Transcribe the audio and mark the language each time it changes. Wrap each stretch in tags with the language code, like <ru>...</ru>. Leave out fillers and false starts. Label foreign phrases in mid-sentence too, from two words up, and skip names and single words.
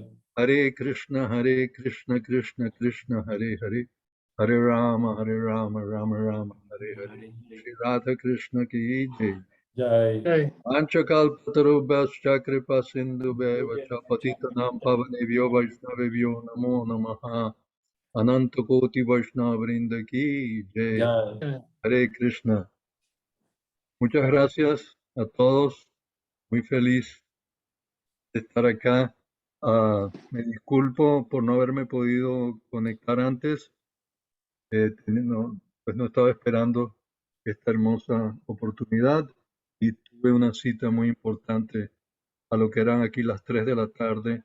<sa>Hare Krishna Krishna Krishna Hare Hare Hare Rama Rama Rama Hare Hare Shri Radha Krishna</sa> <hi>ki jai. Jai.</hi> <sa>Panchakalpatarubhyascha kripa sindhubhyaiva cha patitanam pavanebhyo vaishnavebhyo namo namaha. Ananta Koti Vaishnava Vrinda</sa> <hi>ki jai. Jai.</hi> <sa>Hare Krishna.</sa> <es>Muchas gracias a todos. Muy feliz de estar acá. Me disculpo por no haberme podido conectar antes. Pues no estaba esperando esta hermosa oportunidad y tuve una cita muy importante a lo que eran aquí las 3 de la tarde.</es>